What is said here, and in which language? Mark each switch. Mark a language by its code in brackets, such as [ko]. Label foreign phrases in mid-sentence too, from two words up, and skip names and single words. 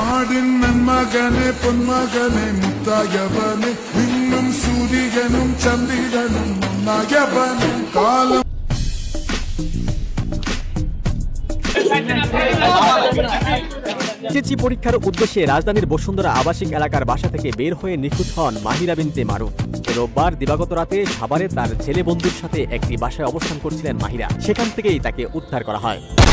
[ta] நாடின் நன்மகனே பொன்மகனே முத்தாயவனே மின்னும் சூரியனும் சந்திரனும் ஒன்னாயவனே காலம் [bn] এসএসসি পরীক্ষার উদ্দেশ্যে রাজধানীর বসুন্ধরা আবাসিক এলাকার বাসা থেকে বের হয়ে নিখোঁজ হন মাহিরা বিনতে মারুফ। রোববার দিবাগত রাতে সাভারে তার ছেলে বন্ধুর সাথে একটি বাসায় অবস্থান করছিলেন মাহিরা, সেখান থেকেই তাকে উদ্ধার করা হয়।